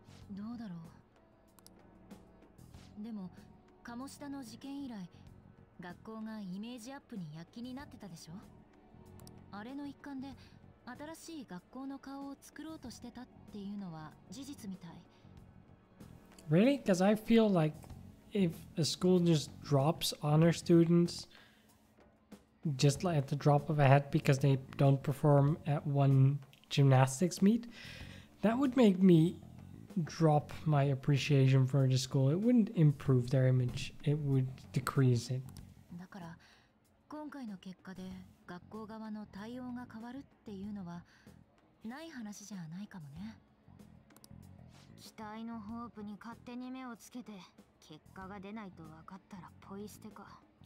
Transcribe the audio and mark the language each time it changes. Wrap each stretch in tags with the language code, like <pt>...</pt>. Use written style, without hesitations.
<ja>どうだろう。でも鴨下の事件以来学校がイメージアップに躍起になってたでしょ。あれの一環で新しい学校の顔を作ろうとしてたっていうのは事実みたい。</ja> <en>Really? Because I feel like if a school just drops honor students just like at the drop of a hat because they don't perform at one gymnastics meet, that would make me drop my appreciation for the school. It wouldn't improve their image, it would decrease it.</en> <ja>だから今回の結果で学校側の対応が変わるっていうのはない話じゃないかもね。期待のホープに勝手に目をつけて結果が出ないと分かったらポイ捨てか。</ja>